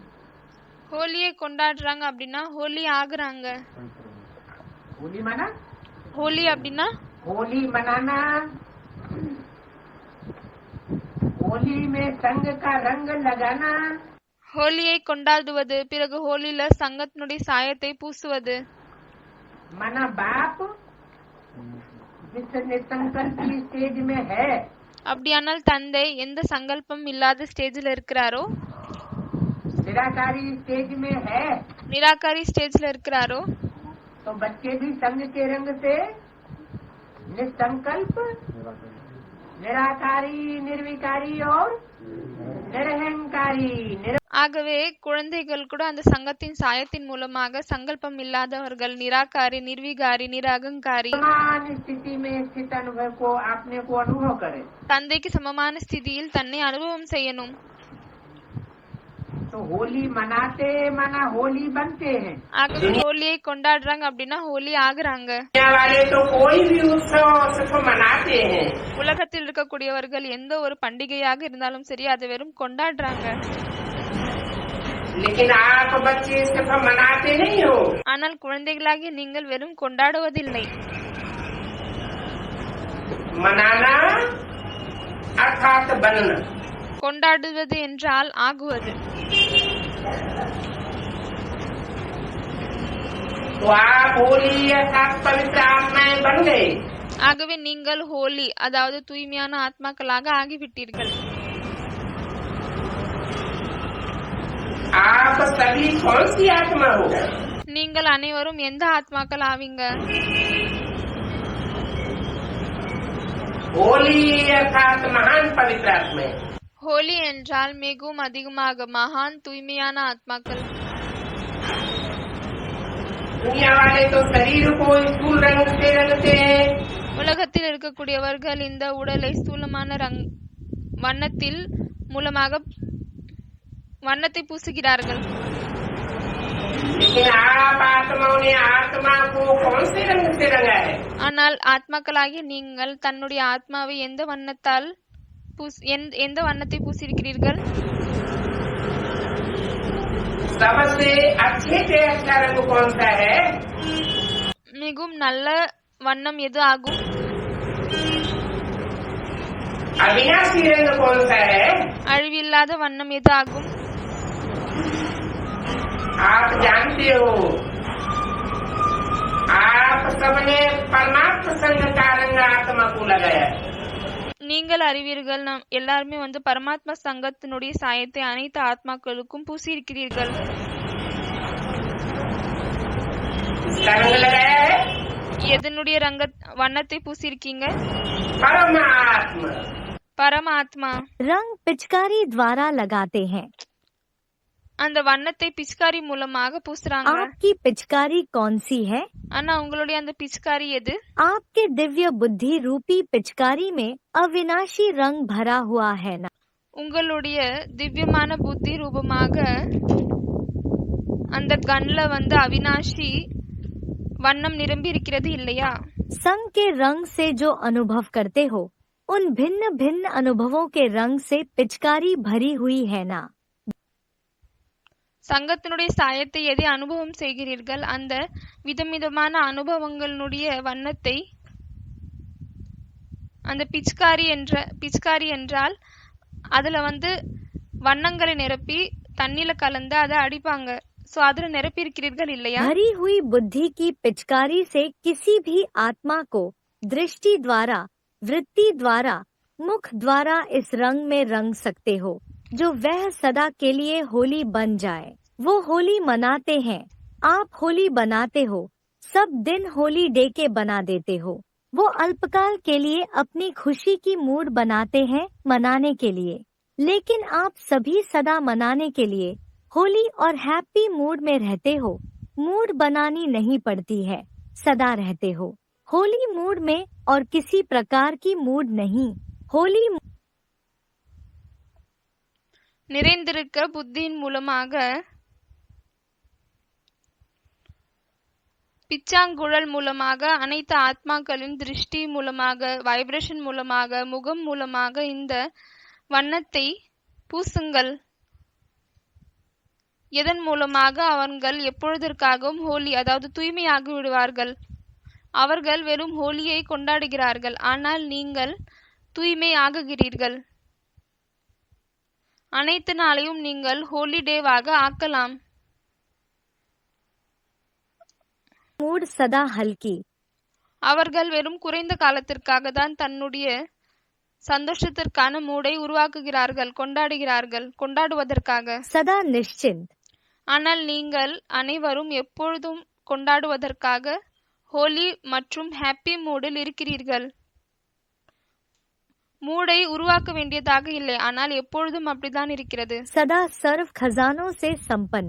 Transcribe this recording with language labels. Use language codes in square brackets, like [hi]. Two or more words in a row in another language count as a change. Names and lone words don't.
[ta] ஹோலியை கொண்டாடுறாங்க அப்படின்னா ஹோலி ஆகுறாங்க। [hi] होली मना [ta] ஹோலி அப்படின்னா [hi] होली मनाना, होली में संग का रंग लगाना। [ta] ஹோலியை கொண்டாடுவது, பிறகு ஹோலில சங்கத்தினுடைய சாயத்தை பூசுவது। [hi] मना बाप जिस निसंकल्प की स्टेज में है, [ta] அப்படியானால் தந்தை எந்த சங்கல்பம் இல்லாத ஸ்டேஜ்ல இருக்கிறாரோ, [hi] निराकारी स्टेज में है, [ta] நிராகாரி ஸ்டேஜ்ல இருக்கிறாரோ, [hi] तो बच्चे भी संग के रंग से निसंकल्प, निराकारी, निर्विकारी और निरहंकारी। [ta] ஆகவே குழந்தைகள் கூட அந்த சங்கத்தின் சாயத்தின் மூலமாக சங்கல்பம் இல்லாதவர்கள், நிராகாரி, நிர்விகாரி, நிரகங்காரி, [hi] समान स्थिति में स्थित अनुभव को अपने को अनुभव करे। [ta] தந்தைக்கு சமமான ஸ்திதியில் தன்னை அனுபவம் செய்யணும்। [hi] तो तो होली मनाते माना होली बनते हैं। [ta] ஆகவே ஹோலியை கொண்டாடுறாங்க அப்படின்னா ஹோலி ஆகுறாங்க. [hi] दुनिया वाले तो कोई भी उत्सव सिर्फ मनाते हैं, [ta] உலகத்தில் இருக்கக்கூடியவர்கள் எந்த ஒரு பண்டிகையாக இருந்தாலும் சரி அதை வெறும் கொண்டாடுறாங்க. [hi] लेकिन आप बच्चे सिर्फ मनाते नहीं हो। [ta] ஆனால் குழந்தைகளாகிய நீங்கள் வெறும் கொண்டாடுவதில்லை. [hi] मनाना अर्थात बनना। [ta] கொண்டாடுவது என்றால் ஆகுவது. [hi] तो आप होली अर्थात पवित्र आत्माएं बन गए। [ta] ஆகவே நீங்கள் ஹோலி அதாவது தூய்மையான ஆத்மாக்களாக ஆகிவிட்டீர்கள். [hi] आप सभी कौन सी आत्मा हो? [ta] நீங்கள் அனைவரும் எந்த ஆத்மாக்கள் ஆவீங்க? [hi] होली अर्थात महान पवित्र आत्माएं। [ta] ஹோலி என்றால் மிகவும் அதிகமாக மகான் தூய்மையான ஆத்மாக்கள். [hi] दुनिया वाले तो शरीर को स्थूल रंग से रंगते हैं, [ta] உலகத்தில் இருக்கக்கூடியவர்கள் இந்த உடலை ஸ்தூலமான வண்ணத்தில் மூலமாக வண்ணத்தை பூசுகிறார்கள். [hi] लेकिन आप आत्माओं ने आत्मा को कौन से रंग से रंगा है? [ta] ஆனால் ஆத்மாக்களாகிய நீங்கள் தன்னுடைய ஆத்மாவை எந்த வண்ணத்தால் எந்த வண்ணத்தை பூசியிருக்கிறீர்கள்? [hi] सबसे अच्छे से अच्छा रंग कौन सा है? [ta] மிகவும் நல்ல வண்ணம் எது ஆகும்? [hi] अविनाशी रंग कौन सा है? [ta] அழிவில்லாத வண்ணம் எது ஆகும்? [hi] आप जानते हो, आप सबने परमात्मा संग का रंग आत्मा को लगाया। [ta] நீங்கள் அறிவீர்கள், நாம் எல்லாருமே பரமாத்மா சங்கத்தினுடைய சாயத்தை அனைத்து ஆத்மாக்களுக்கும் பூசியிருக்கிறீர்கள். [hi] इसका रंग लगाया है [ta] எதனுடைய வண்ணத்தை பூசியிருக்கீங்க? [hi] परमात्मा। [ta] பரமாத்மா. [hi] रंग पिचकारी द्वारा लगाते हैं। [ta] அந்த வண்ணத்தை பிச்காரி மூலமாக பூசுறாங்க. [hi] आपकी पिचकारी कौन सी है? [ta] ஆனா உங்களுடைய அந்த பிச்காரி எது? [hi] आपके दिव्य बुद्धि रूपी पिचकारी में अविनाशी रंग भरा हुआ है ना? [ta] உங்களுடைய திவ்யமான புத்தி ரூபமாக அந்த கன்ல அவினாஷி வண்ணம் நிரம்பி இருக்கிறது இல்லையா? [hi] संग के रंग से जो अनुभव करते हो उन भिन्न भिन्न अनुभवों के रंग से पिचकारी भरी हुई है ना? [ta] சங்கத்தினுடைய சாயத்தை எதை அனுபவம் செய்கிறீர்கள் அந்த விதவிதமான அனுபவங்களுடைய வண்ணத்தை அந்த பிச்காரி என்றால் அதுல வண்ணங்களை நிரப்பி தண்ணில கலந்து அதை அடிப்பாங்க. சோ அதுல நிரப்பி இருக்கிறீர்கள் இல்லையா? [hi] भरी हुई बुद्धि की पिचकारी से किसी भी आत्मा को दृष्टि द्वारा, वृत्ति द्वारा, मुख द्वारा इस रंग में रंग सकते हो जो वह सदा के लिए होली बन जाए। वो होली मनाते हैं। आप होली बनाते हो, सब दिन [en] holy day [hi] के बना देते हो। वो अल्पकाल के लिए अपनी खुशी की मूड बनाते हैं मनाने के लिए, लेकिन आप सभी सदा मनाने के लिए होली और [en] happy mood [hi] में रहते हो। मूड बनानी नहीं पड़ती है, सदा रहते हो [en] holy mood [hi] में और किसी प्रकार की मूड नहीं। होली [ta] நிறைந்திருக்க புத்தியின் மூலமாக பிச்சாங்குழல் மூலமாக அனைத்து ஆத்மாக்களின் திருஷ்டி மூலமாக வைப்ரேஷன் மூலமாக முகம் மூலமாக இந்த வண்ணத்தை பூசுங்கள். எதன் மூலமாக அவர்கள் எப்பொழுதற்காகவும் ஹோலி அதாவது தூய்மையாகி விடுவார்கள். அவர்கள் வெறும் ஹோலியை கொண்டாடுகிறார்கள், ஆனால் நீங்கள் தூய்மை ஆகுகிறீர்கள். அனைத்து நாளையும் நீங்கள் [en] holy dayவாக [ta] ஆக்கலாம். [hi] मूड सदा हल्की। [ta] அவர்கள் வெறும் குறைந்த காலத்திற்காக தான் தன்னுடைய சந்தோஷத்திற்கான மூடை உருவாக்குகிறார்கள், கொண்டாடுவதற்காக. [hi] सदा निश्चिंत। [ta] ஆனால் நீங்கள் அனைவரும் எப்பொழுதும் கொண்டாடுவதற்காக ஹோலி மற்றும் [en] happy moodில் [ta] இருக்கிறீர்கள். மூடை உருவாக்க வேண்டியதாக இல்லை, ஆனால் எப்பொழுதும் அப்படித்தான் இருக்கிறது. [hi] सदा सर्व खजानों से संपन्न।